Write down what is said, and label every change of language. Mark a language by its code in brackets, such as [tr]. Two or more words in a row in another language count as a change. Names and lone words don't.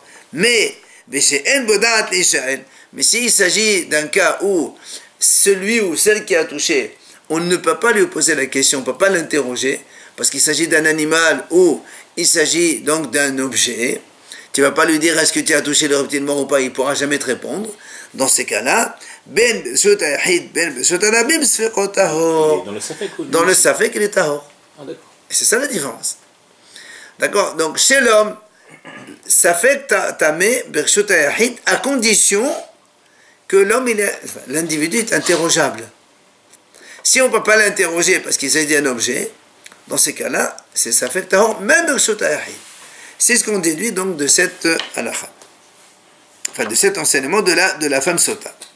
[fr] Mais s'il s'agit d'un cas où celui ou celle qui a touché, on ne peut pas lui poser la question, on ne peut pas l'interroger, parce qu'il s'agit d'un animal ou il s'agit donc d'un objet, tu ne vas pas lui dire est-ce que tu as touché le reptile mort ou pas, il ne pourra jamais te répondre. Dans ces cas-là, dans le safek, il est tahor. Et c'est ça la différence. D'accord? Donc chez l'homme, [he] ספק טמא ברשות היחיד, [fr] à condition que l'homme, l'individu est interrogeable. Si on ne peut pas l'interroger parce qu'il s'agit d'un objet, dans ces cas-là, c'est [he] ספק טהור, [fr] même [he] ברשות היחיד. [fr] C'est ce qu'on déduit donc de cette halakha. Enfin, de cet enseignement de la femme sota.